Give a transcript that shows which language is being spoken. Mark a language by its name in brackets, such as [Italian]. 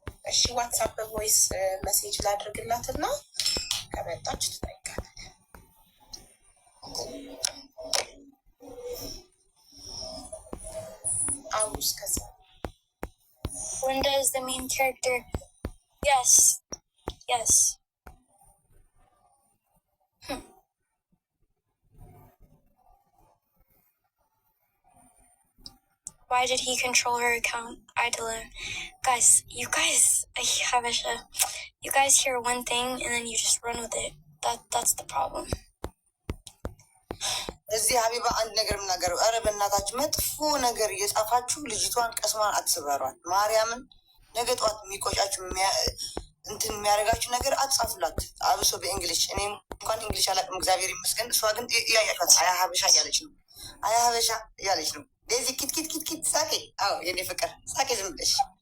[Amharic] እሺ ዋትሳፕ ቮይስ መሴጅ ላድርግላትና ከመጣች ትጠይቃለህ። አውስ ከዛ [English] Linda is the main character. Yes. Why did he control her account? Idolin. Guys, you guys hear one thing and then you just run with it. That's the problem. [Amharic] እዚህ ሀቢባ አንድ ነገር ምናገረው። ኧረ በእናታችሁ መጥፎ ነገር እየጻፋችሁ ልጅቷን ቀስሟን አትስበሯት። ማርያምን ነገ ጠዋት የሚቆጫችሁ እንትን የሚያደርጋችሁ ነገር አትጻፉላት። አብሶ በእንግሊሽ። እኔ እንኳን እንግሊሽ አላውቅም እግዚአብሔር ይመስገን። እሷ ግን እያያችኋት አያ ሀበሻ እያለች ነው። አያ ሀበሻ እያለች ነው። ለዚህ ኪት ሳቄ። አዎ የኔ ፍቅር ሳቄ ዝም ብለሽ